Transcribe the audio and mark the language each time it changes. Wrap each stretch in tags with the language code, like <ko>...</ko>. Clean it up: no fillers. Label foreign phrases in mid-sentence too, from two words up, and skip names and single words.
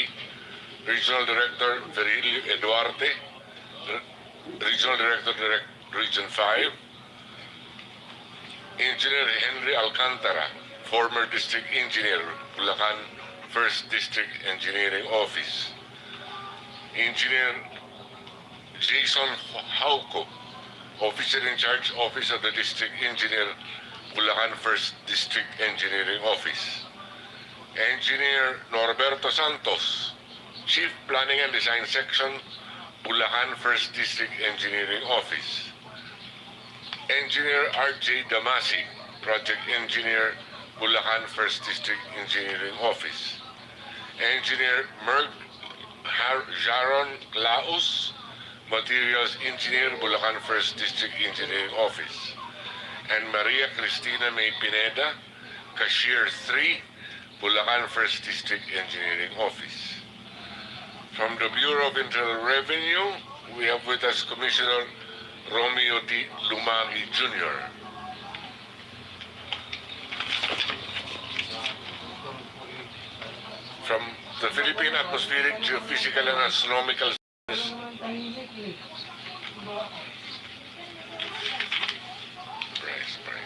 <en>Regional Director Virilio Eduarte, Regional Director Region 5. Engineer Henry Alcantara, former District Engineer, Bulacan 1st District Engineering Office. Engineer Jason Hauco, Officer in Charge, Office of the District Engineer, Bulacan 1st District Engineering Office. Engineer Norberto Santos, Chief Planning and Design Section, Bulacan 1st District Engineering Office. Engineer R.J. Damasi, Project Engineer, Bulacan 1st District Engineering Office. Engineer Merg Jaron Laos, Materials Engineer, Bulacan 1st District Engineering Office. And Maria Cristina May Pineda, Cashier 3, Bulacan 1st District Engineering Office. From the Bureau of Internal Revenue, we have with us Commissioner Romeo D. Lumagi Jr. From the Philippine Atmospheric, Geophysical and Astronomical Service, Price.</en>